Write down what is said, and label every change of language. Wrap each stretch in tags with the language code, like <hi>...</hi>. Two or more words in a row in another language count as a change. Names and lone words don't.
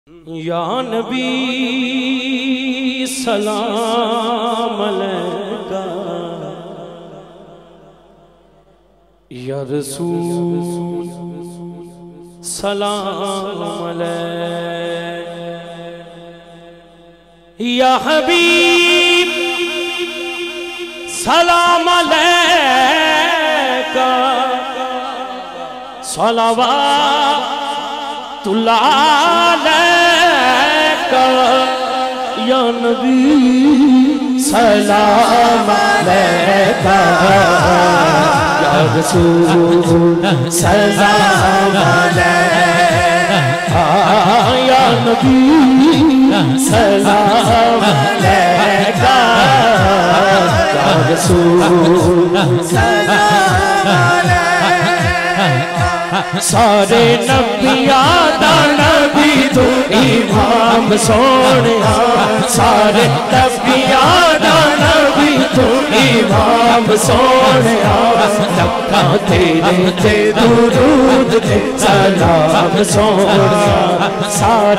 <ar>يا نبي سلام عليك, يا رسول سلام عليك، يا حبيب سلام عليك، صلوات الله عليك, يا نبي سلام عليك، يا رسول سلام عليك, يا نبي سلام عليك، يا رسول سلام عليك.</ar> <pa>سارے نبیاں دا نبی تو امام سونیا، سارے نبیاں دا نبی تو امام سونیا، لکھاں تیرے تے درود تے سلام سونیا، سارے</pa>